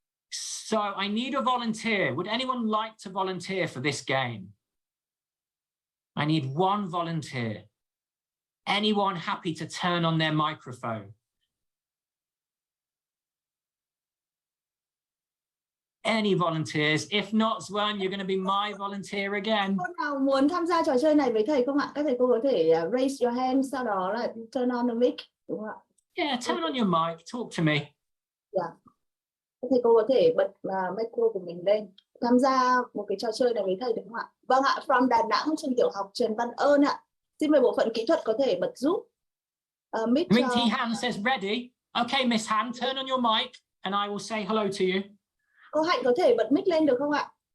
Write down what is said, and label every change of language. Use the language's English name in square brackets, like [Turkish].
[English] So I need a volunteer. Would anyone like to volunteer for this game? I need one volunteer. Anyone happy to turn on their microphone? Any volunteers? If not, Swan, you're going to be my volunteer again. [Vietnamese] Cô nào muốn tham gia trò chơi này với thầy không ạ? Các thầy cô có thể [English] raise your hand, [Vietnamese] sau đó là [English] turn on the mic, [Vietnamese] đúng không ạ? [English] Yeah, turn on your mic. Talk to me. Yeah. [Vietnamese] Các thầy cô có thể bật micro của mình lên, tham gia một cái trò chơi này với thầy được không ạ? Vâng ạ, [English] from [Vietnamese] Đà Nẵng, trường tiểu học Trần Văn Ơn ạ. Xin mời bộ phận kỹ thuật có thể bật giúp. [English] Mic Minty Han says ready. Okay, Miss Han, turn on your mic and I will say hello to you. [Vietnamese] Cô Hạnh có thể bật mic lên được không ạ?